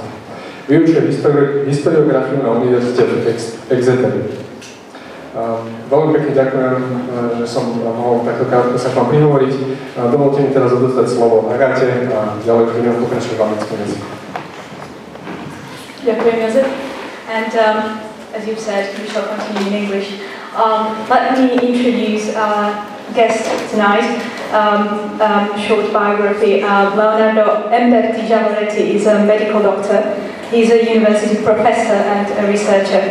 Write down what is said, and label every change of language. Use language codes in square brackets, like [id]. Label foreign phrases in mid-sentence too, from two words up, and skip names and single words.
[sk] Vyučuje historiografiu na Univerzite v Exeteri. Veľmi pekne ďakujem, že som mohol takto krátko sa k vám prihovoriť. Dovolte mi teraz odozdať slovo Agate a ďalej budeme pokračovať v anglickom jazyku. Ďakujem, Jozef. [en] And as you've said, we shall continue in English. Let me introduce guest tonight, short biography. Leonardo Embertiho Gialloretiho is a medical doctor. He's a university professor and a researcher.